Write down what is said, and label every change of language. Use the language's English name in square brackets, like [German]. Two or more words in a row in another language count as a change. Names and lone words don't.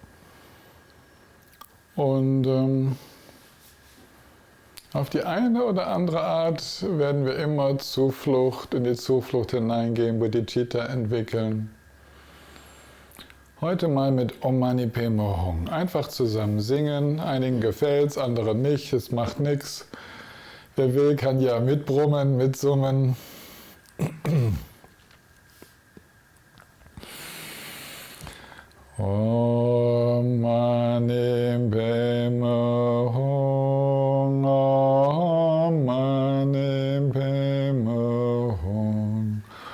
[German] Und auf die eine oder andere Art werden wir immer in die Zuflucht hineingehen, Bodhicitta entwickeln. Heute mal mit [Sanskrit] Om Mani Padme Hum. [German] Einfach zusammen singen. Einigen gefällt's, anderen nicht. Es macht nichts. Wer will, kann ja mitbrummen, mitsummen. [Sanskrit] Om Mani Padme Hum. Om Mani Padme Hum.